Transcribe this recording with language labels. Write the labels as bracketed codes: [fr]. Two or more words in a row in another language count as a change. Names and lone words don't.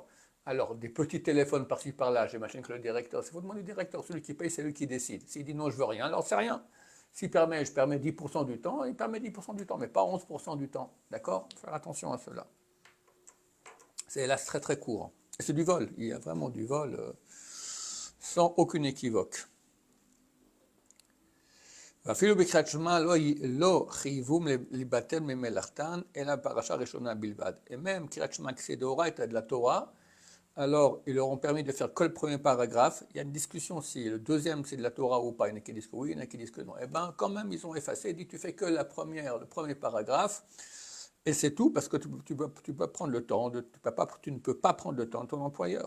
[fr] Alors, des petits téléphones par-ci par-là, j'imagine que le directeur, c'est faut demander au directeur, celui qui paye, c'est lui qui décide. S'il dit non, je veux rien, alors c'est rien. S'il permet, je permets 10% du temps, il permet 10% du temps, mais pas 11% du temps. D'accord? Faire attention à cela. C'est hélas très très court. Et c'est du vol, il y a vraiment du vol sans aucune équivoque. [he] ואפילו בקריאת שמע לא חייבום להיבטל ממלאכתן, אלא פרשה ראשונה בלבד. [fr] Et même [he] קריאת שמע [fr] qui c'est d'oraita de la Torah, alors ils leur ont permis de faire que le premier paragraphe. Il y a une discussion si le deuxième c'est de la Torah ou pas. Il y en a qui disent que oui, il y en a qui disent que non. Eh bien, quand même, ils ont effacé, dit tu fais que le premier paragraphe, et c'est tout parce que tu peux prendre le temps, tu ne peux pas prendre le temps de ton employeur.